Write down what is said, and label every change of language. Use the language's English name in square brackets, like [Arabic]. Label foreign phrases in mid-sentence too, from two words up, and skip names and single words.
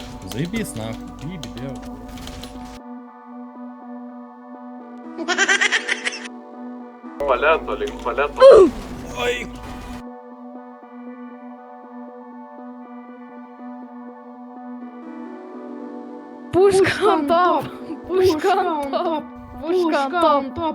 [Russian] Заебись нахуй. Биби, дел. Валят, Олег, валят. Ой. Пушка [English] on top! [Russian] Пушка [English] on top! [Russian] Пушка [English] on top!